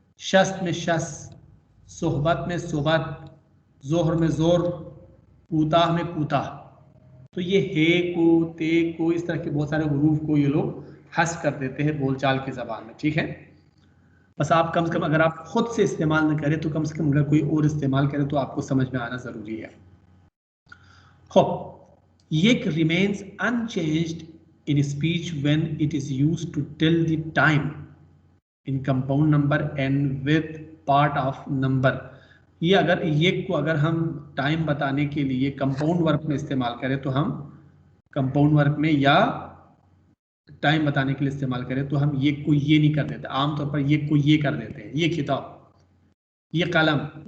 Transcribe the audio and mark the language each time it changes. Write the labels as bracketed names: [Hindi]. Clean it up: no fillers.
[Hindi] शस्त में शस, सोहबत में सोबत, जोहर में जोर, कूताह में कूताह। तो ये हे को, ते को, इस तरह के बहुत सारे हरूफ को ये लोग हस कर देते हैं बोलचाल की ज़बान में। ठीक है, बस आप कम से कम अगर आप खुद से इस्तेमाल न करें तो कम से कम अगर कोई और इस्तेमाल करे तो आपको समझ में आना ज़रूरी है। [English] खूब Yek remains unchanged in speech when it is used to tell the time in compound number and with part of number। [Hindi] ये अगर येक को अगर हम टाइम बताने के लिए कंपाउंड वर्ब में इस्तेमाल करें तो हम कंपाउंड वर्ब में, या टाइम बताने के लिए इस्तेमाल करें तो हम येक को ये नहीं कर देते। आमतौर पर येक को ये कर देते हैं, ये किताब, ये कलम।